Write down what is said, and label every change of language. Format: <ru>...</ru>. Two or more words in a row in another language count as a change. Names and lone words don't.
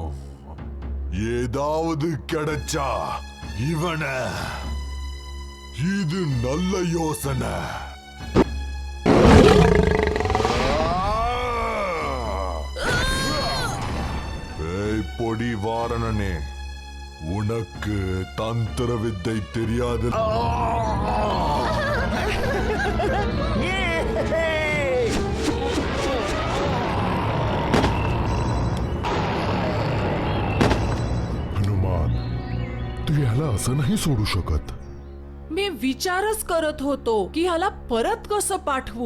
<ta>ஏதாவது கிடைச்சா இவனை, இது நல்ல யோசனை. பொடி வாரணனே, உனக்கு தந்திர வித்தை தெரியாது.</ta> <mr>हनुमान, तू याला असं नाही सोडू शकत. मी विचारच करत होतो की ह्याला परत कसं पाठवू.</mr>